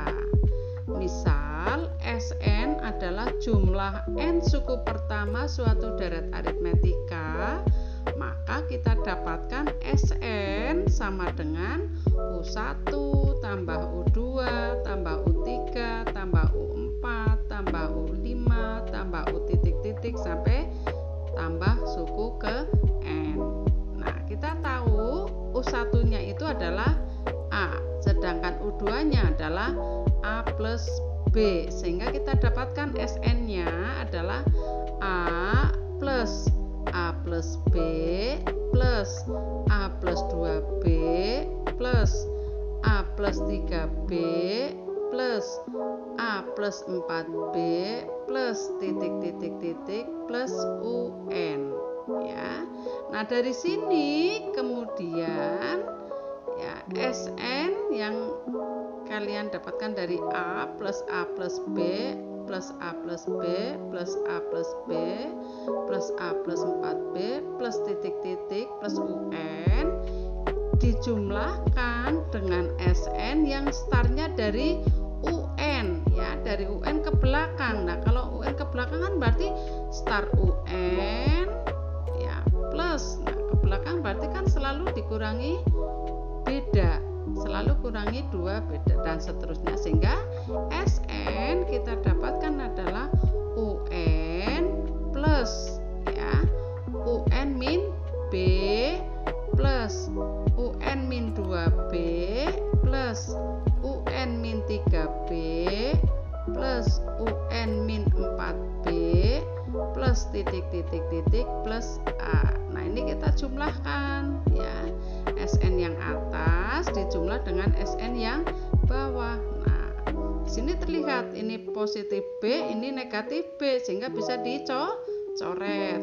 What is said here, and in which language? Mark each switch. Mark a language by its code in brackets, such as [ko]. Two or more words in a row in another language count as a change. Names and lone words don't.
[id] Misal, Sn adalah jumlah n suku pertama suatu deret aritmetika, maka kita dapatkan Sn sama dengan U1 tambah U2 tambah U3 tambah U4 tambah U5 tambah U titik sampai tambah suku ke N. Nah, kita tahu U1-nya itu adalah A, sedangkan U2-nya adalah A plus B, sehingga kita dapatkan Sn-nya adalah A plus B plus A plus 2B plus A plus 3B plus A plus 4B plus plus titik-titik-titik plus UN ya. Nah, dari sini kemudian ya SN yang kalian dapatkan dari A plus B plus A plus B plus A plus B plus A plus 4B plus titik-titik plus UN dijumlahkan dengan SN yang startnya dari UN ya, dari UN ke belakang. Nah, kalau UN ke belakang kan berarti start UN ya plus, nah ke belakang berarti kan selalu dikurangi beda, selalu kurangi 2 beda dan seterusnya, sehingga SN kita dapatkan adalah UN plus ya UN min B plus UN min 2B plus UN min 3B plus UN min 4B plus titik-titik-titik plus A. Nah, ini kita jumlahkan ya. SN yang atas dijumlah dengan SN yang bawah. Nah, di sini terlihat ini positif B, ini negatif B, sehingga bisa dicoret.